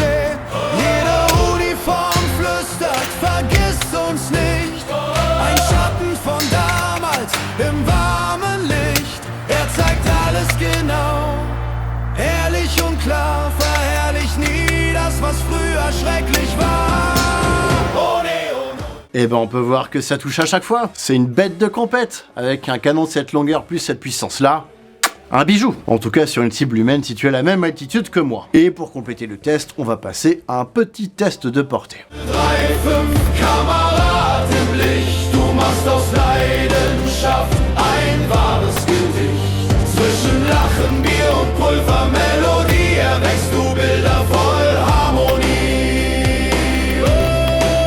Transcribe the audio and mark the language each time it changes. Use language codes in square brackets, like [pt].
[de] Jede Uniform flüstert, vergiss uns nicht. Ein Schatten von damals im warmen Licht. Er zeigt alles genau, ehrlich und klar. Verherrlicht nie das, was früher schrecklich war. Oh nee, oh no. [fr] Et ben on peut voir que ça touche à chaque fois. C'est une bête de compète, avec un canon de cette longueur plus cette puissance-là. Un bijou, en tout cas sur une cible humaine située à la même altitude que moi. Et pour compléter le test, on va passer à un petit test de portée. [de] 3-5 Kamerad im Licht, du machst aus Leidenschaft ein wahres Gedicht. Zwischen Lachen, Bier und Pulvermelodie erwächst du Bilder voll Harmonie.